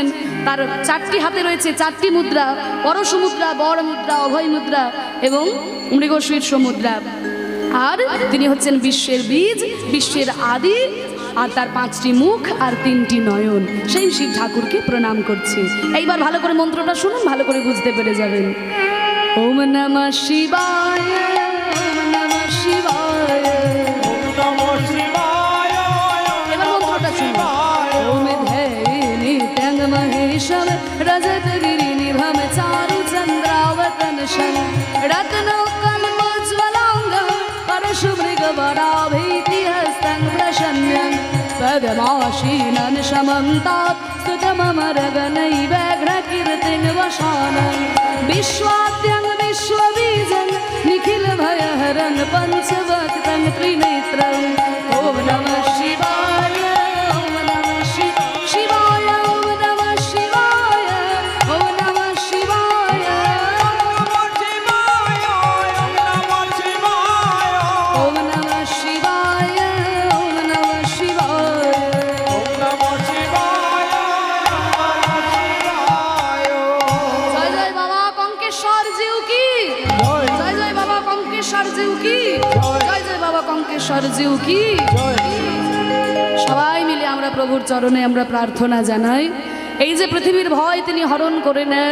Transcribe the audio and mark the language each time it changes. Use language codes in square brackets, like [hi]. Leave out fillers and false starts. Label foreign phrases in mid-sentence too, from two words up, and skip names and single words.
[bn] তার চারটি হাতে রয়েছে চারটি মুদ্রা, পরশু মুদ্রা, বর মুদ্রা, অভয় মুদ্রা এবং মৃগশীর্ষ মুদ্রা। আর তিনি হচ্ছেন বিশ্বের বীজ, বিশ্বের আদি, আর তার পাঁচটি মুখ আর তিনটি নয়ন। সেই শিব ঠাকুরকে প্রণাম করছি। এইবার ভালো করে মন্ত্রটা শুনুন, ভালো করে বুঝতে পেরে যাবেন। [sa] ওম নমঃ শিবায়, ওম নমঃ শিবায়, ওম নমঃ শিবায়, [bn] এবার মন্ত্রটা শুনুন। [sa] ওম ধ্যায় নিত্যং মহেশং রজতগিরি নিভম চারু চন্দ্রাবতন শং রত্নকল্পজ্জ্বলাঙ্গম পরশুমৃগবরাভীতি হস্তং প্রসন্নম পদ্মাসীনন সমন্তাৎ स्तुतममरगणै व्याघ्रकीर्तिं वसानं विश्वाद्यं विश्वबीजं निखिलभयहरं पञ्चवक्त्रं त्रिनेत्रम् ॐ नमः शिवाय, ॐ नमः शिवाय, ॐ नमः शिवाय, ॐ नमः शिवाय, ওম নমঃ শিবায়, ॐ नमः शिवाय, ॐ नमः शिवाय। [bn] জয় জয় বাবা কঙ্কেশ্বর জিউ কি, জয় জয় বাবা কঙ্কেশ্বর জিউ কি, জয় জয় বাবা কঙ্কেশ্বর জিউ কি। সবাই মিলে আমরা প্রভুর চরণে আমরা প্রার্থনা জানাই, এই যে পৃথিবীর ভয় তিনি হরণ করে নেন।